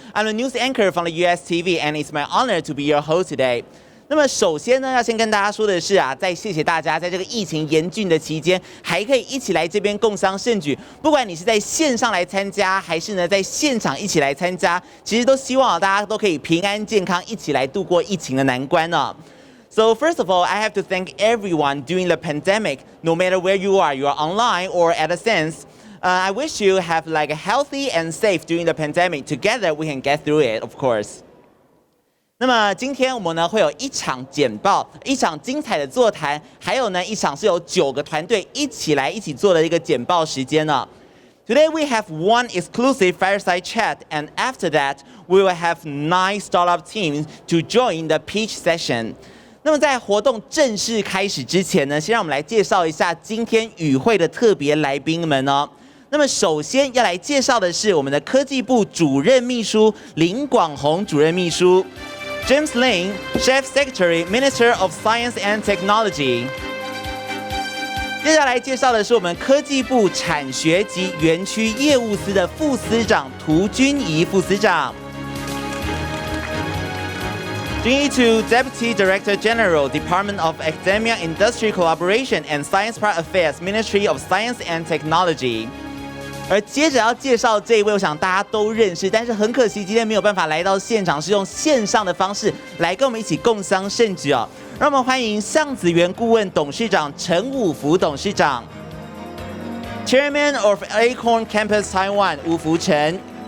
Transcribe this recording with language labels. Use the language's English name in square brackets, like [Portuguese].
[English] I'm a news anchor from the US TV, and it's my honor to be your host today. [Chinese] 那么首先呢，要先跟大家说的是啊，在谢谢大家在这个疫情严峻的期间，还可以一起来这边共襄盛举。不管你是在线上来参加，还是呢在现场一起来参加，其实都希望大家都可以平安健康，一起来度过疫情的难关呢。 [English] So first of all, I have to thank everyone during the pandemic, no matter where you are online or at a sense. I wish you have like a healthy and safe during the pandemic. Together we can get through it, of course. [Chinese] 那么今天我们呢会有一场简报，一场精彩的座谈，还有呢一场是由9个团队一起做的一个简报时间呢。 [English] Today we have one exclusive fireside chat, and after that we will have 9 startup teams to join the pitch session. [Chinese] 那么在活动正式开始之前呢，先让我们来介绍一下今天与会的特别来宾们哦。那么首先要来介绍的是我们的科技部主任秘书林广宏主任秘书。 [English] James Lin, Chef Secretary, Minister of Science and Technology. [Chinese] 接下来介绍的是我们科技部产学及园区业务司的副司长涂君怡副司长。 [English] Jin Yi-tu, Deputy Director General, Department of Academia, Industry Collaboration and Science Park Affairs, Ministry of Science and Technology. [Chinese] 而接着要介绍这一位，我想大家都认识，但是很可惜今天没有办法来到现场，是用线上的方式来跟我们一起共襄盛举哦。让我们欢迎橡子园顾问董事长陈武福董事长 ， [English] Chairman of Acorn Campus Taiwan [Chinese] 吴福成。